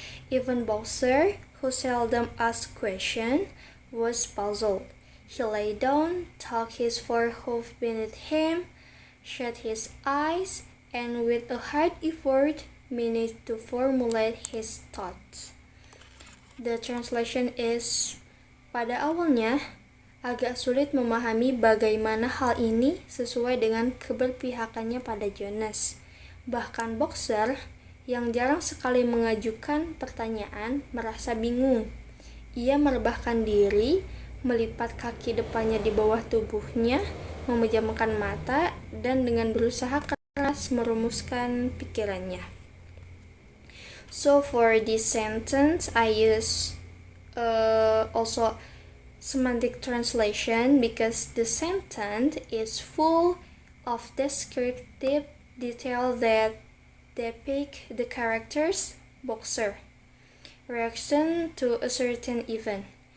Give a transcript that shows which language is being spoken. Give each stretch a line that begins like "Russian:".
English: Even Boxer, who seldom asked questions, was puzzled. He lay down, tucked his forehead beneath him, shut his eyes, and with a hard effort managed to formulate his thoughts. The translation is,
Indonesian: pada awalnya agak sulit memahami bagaimana hal ini sesuai dengan keberpihakannya pada Jonas. Bahkan Boxer, yang jarang sekali mengajukan pertanyaan, merasa bingung. Ia merebahkan diri, melipat kaki depannya di bawah tubuhnya, memejamkan mata, dan dengan berusaha keras merumuskan pikirannya.
English: So for this sentence, I use also semantic translation because the sentence is full of descriptive detail that depict the character's Boxer reaction to a certain event.